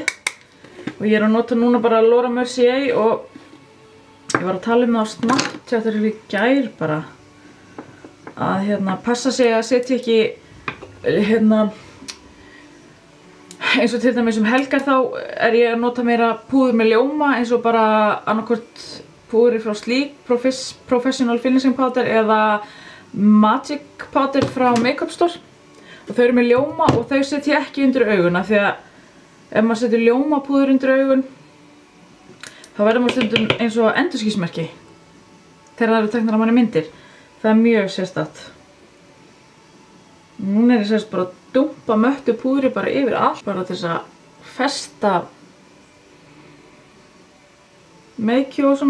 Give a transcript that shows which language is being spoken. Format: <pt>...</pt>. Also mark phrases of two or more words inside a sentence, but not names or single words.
<is>Og ég að nota núna bara Laura Mercier og ég var að tala það á Snapchat þegar ég gær bara að hérna passa sig að setja ekki hérna eins og til dæmis helgar þá ég að nota meira púður með ljóma eins og bara annarkvort púðri frá Sleek, Professional Finishing Powder eða Magic Powder frá Makeup Store. Og þau eru með ljóma og þau setja ég ekki undir auguna því að ef maður setur ljómapúður undir augun þá verður maður stundum eins og endurskinsmerki þegar það eru teknar á manni myndir. Það er mjög sérstakt. Núna ég sérst bara að dumpa möttu púðri bara yfir allt bara til þess að festa meikju og svona.</is>